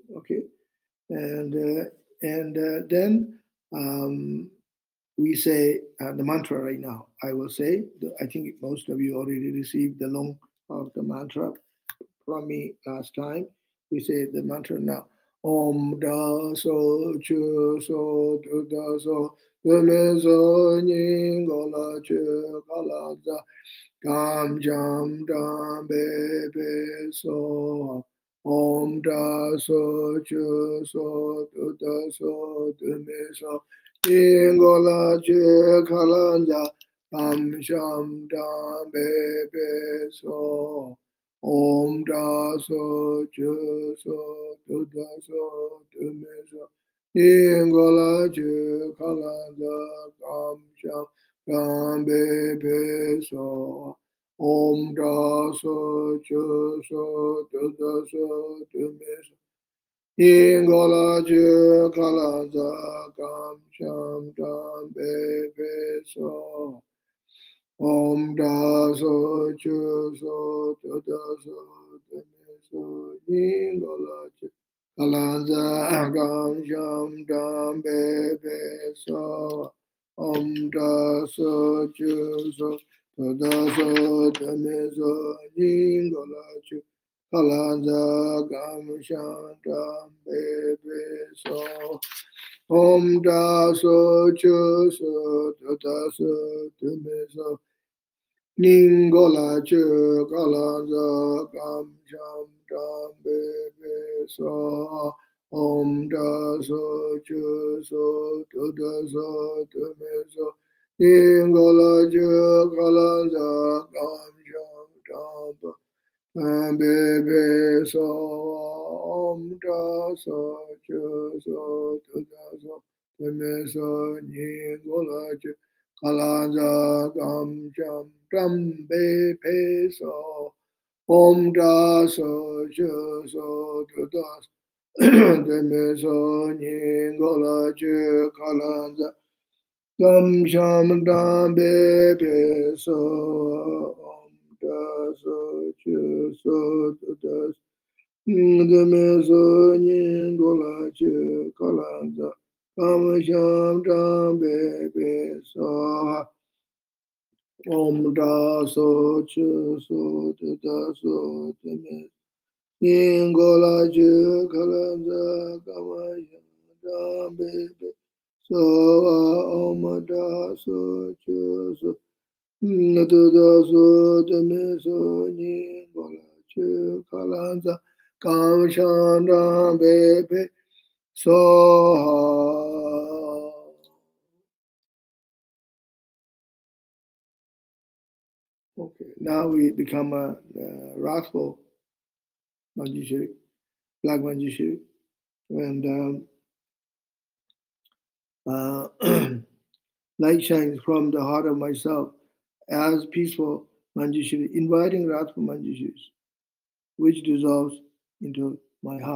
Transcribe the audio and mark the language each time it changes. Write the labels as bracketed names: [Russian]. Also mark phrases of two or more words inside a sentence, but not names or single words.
[English] Okay, and then we say the mantra right now. I will say. I think most of you already received the long of the mantra from me last time. We say the mantra now. [Sanskrit] Om da so chu so du da so du me so nying go la chu ka la za gam jam dam be be so Om da so chu so du da so du me so nying go la chu ka la za gam jam dam be be so Om da so chu so du da so du me so Ingola chu kala da kam sham kam be be so Om da so chu so du da so du me so Ingola chu kala da kam sham kam be be so Om da so chu so tu da so tu me so yin go la chu kalanza gam sham dam be be so Om da so chu so tu da so tu me so yin go la chu kalanza gam sham dam be be so Om da so chu so tu da so tu me so Ningola che kala za kam sham dam be be so Om da so che so tu da so tu me so Ningola che kala za kam sham dam be be so Om da so che so tu da so tu me so Ningola che Kalanza gam jam dam be pe so Om da so je so tu da de me so nyin gola je kalanza gam jam dam be pe so Om da so je so tu da de me so nyin gola je kalanza gam jam dam be pe so Om da so chu so tu da so tu me yin go la ju kala da kama ya da be be so om da so chu so tu da so tu me so yin go la ju kala da kama shan da be be [English] so Okay, now we become a wrathful manjushri, black manjushri, and light shines from the heart of myself as peaceful manjushri, inviting wrathful manjushris, which dissolves into my heart.